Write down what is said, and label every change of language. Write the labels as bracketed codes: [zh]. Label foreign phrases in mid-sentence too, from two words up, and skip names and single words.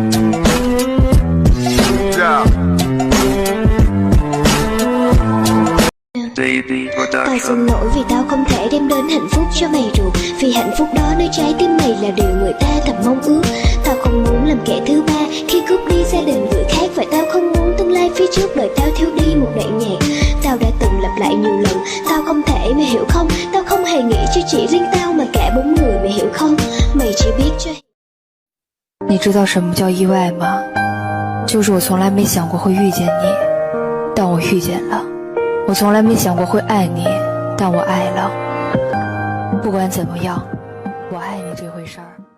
[vi] Yeah. Tao xin lỗi vì tao không thể đem đến hạnh phúc cho mày rồi, vì hạnh phúc đó nơi trái tim mày là điều người ta thầm mong ước. Tao không muốn làm kẻ thứ ba khi cướp đi gia đình người khác, và tao không muốn tương lai phía trước đời tao thiếu đi một đoạn nhạc. Tao đã từng lặp lại nhiều lần, tao không thể, mày hiểu không? Tao không hề nghĩ cho chỉ riêng tao mà cả bốn người, mày hiểu không? Mày chỉ biết cho。 [zh] 你知道什么叫意外吗？就是我从来没想过会遇见你，但我遇见了；我从来没想过会爱你，但我爱了。不管怎么样，我爱你这回事儿。